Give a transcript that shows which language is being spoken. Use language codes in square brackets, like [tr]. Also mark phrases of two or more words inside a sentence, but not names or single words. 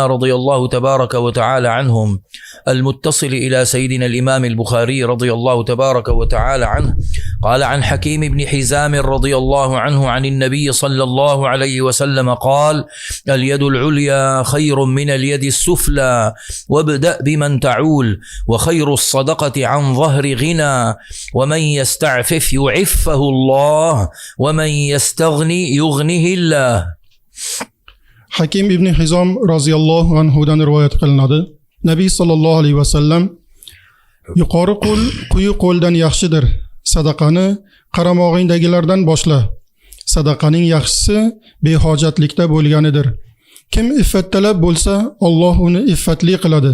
[ar] رضي الله تبارك وتعالى عنهم المتصل إلى سيدنا الإمام البخاري رضي الله تبارك وتعالى عنه، قال عن حكيم بن حزام رضي الله عنه عن النبي صلى الله عليه وسلم قال: اليد العليا خير من اليد السفلى، وابدأ بمن تعول، وخير الصدقة عن ظهر غنى، ومن يستعفف يعفه الله، ومن يستغني يغنه الله. [uz] Hakim ibn Hizom roziyallohu anhudan rivoyat qilinadi. Nabiy sallallohu alayhi vasallam: yuqori qo'l quyi qo'ldan yaxshidir. Sadaqani qaramog'ingdagilardan boshla. Sadaqaning yaxshisi behojatlikda bo'lganidir. Kim iffattalab bo'lsa, Alloh uni iffatli qiladi.